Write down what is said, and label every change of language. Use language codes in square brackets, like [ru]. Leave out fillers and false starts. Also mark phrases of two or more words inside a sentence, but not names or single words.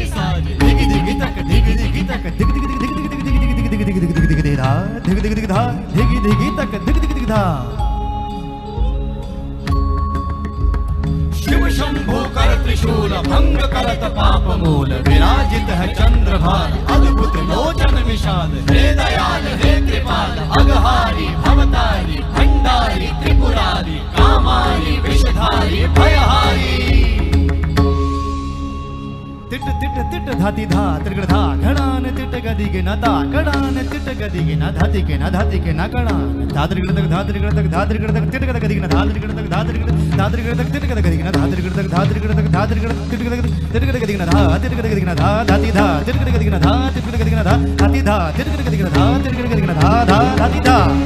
[hi] साजे दिग दिग तक दिग दिग तक दिग दिग दिग दिग दिग दिग दिग दिग दिग दिग दिग धा दिग दिग दिग धा दिग दिग तक दिग दिग दिग धा शिव शंभो कर त्रिशूल भंग करत पाप मूल विराजित है चंद्रभाल अद्भुत लोचन विशाल हे दयाल हे कृपाल अघहारी भवतारी भंडारी त्रिपुरारी कामारी विषधारी भयहारी तिट तिट तिट धाति धा त्रिगण धा घणान तिट गदि के न ता घणान तिट गदि के न धाति के न धाति के न घणान धात्रिगण तक धात्रिगण तक धात्रिगण तक तिट गदि के न धात्रिगण तक धात्रिगण तक तिट गदि के न धात्रिगण तक धात्रिगण तक धात्रिगण तिट गदि के न धा तिट गदि के न धा धाति धा तिट गदि के न धा तिट गदि के न धा धाति धा तिट गदि के न धा तिट गदि के न धा धा धाति धा